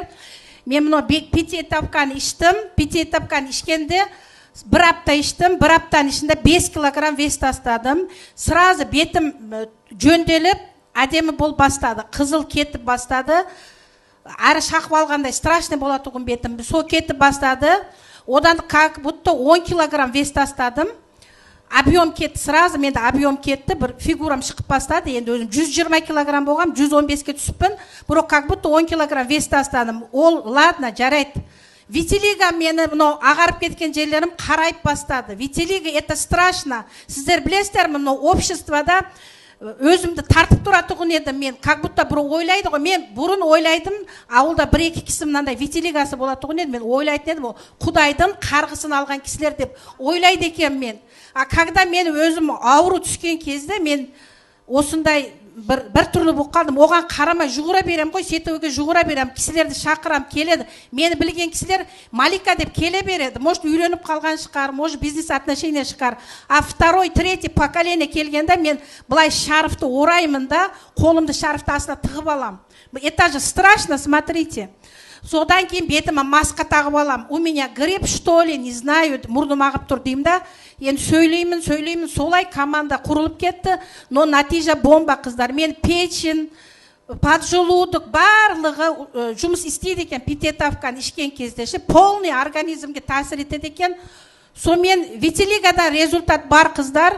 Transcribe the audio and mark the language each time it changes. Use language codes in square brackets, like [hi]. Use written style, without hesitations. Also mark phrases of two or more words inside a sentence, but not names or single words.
[kk] Мен мынау пятиэтапканы іштім. Пятиэтапканы ішкенде бір апта іштім. Бір аптаның ішінде 5 килограмм вес тастадым. Сразу бетім жөнделіп, әдемі бол бастады. Қызыл кетіп бастады. Әрі шақып алғандай страшный болады тұғын бетім. Со кетіп бастады. Одан [ru] как будто [kk] 10 килограмм вес тастадым. Объем кетті, сразу менде объем кетті, бір фигурам шығып бастады. Енді өзім 120 килограмм болғам, 115-ке түсіппін. Бірақ [ru] как будто [kk] 10 килограмм вес тастадым. Ол, ладно, жарайды. Витилиго мені ағарып кеткен жерлерім қарайып бастады. [ru] Витилиго это страшно. [kk] Сіздер білесіздер ме, обществода өзімді тартып тұратұғын еді. Мен [ru] как будто [kk] бір ойлайды ғой. Мен бұрын ойлайдым, ауылда бір-екі кісі мынандай витилигосы болатұғын еді. Мен ойлайтын едім, Құдайдың қарғысын алған кісілер деп ойлайды екен мен. [ru] А когда [kk] мен өзім ауру түскен кезде мен осындай бір түрлі болып қалдым. Оған қарамай жүгіре берем ғой, сетеуге жүгіре берем, кісілерді шақырам, келеді. Мені білген кісілер Малика деп келе береді. Может, үйленіп қалған шығар, [ru] может, бизнес отношения [kk] шығар. [ru] А второй, третий поколение [kk] келгенде мен былай шарфты ораймын да, қолымды шарфты астына тығып алам. [ru] Это же страшно, смотрите. [kk] Содан кейін бетіме маска тағып алам. [ru] У меня грипп, что ли, не знаю, [kk] мұрным ағып тұр деймін да. Енді сөйлеймін, солай команда құрылып кетті. Но натижа бомба, қыздар. Мен печень, поджелудок, барлығы жұмыс істейді екен, пятиэтапканы ішкен кезде. Полный организмге тәсір етеді екен. Сонымен витилигода результат бар, қыздар.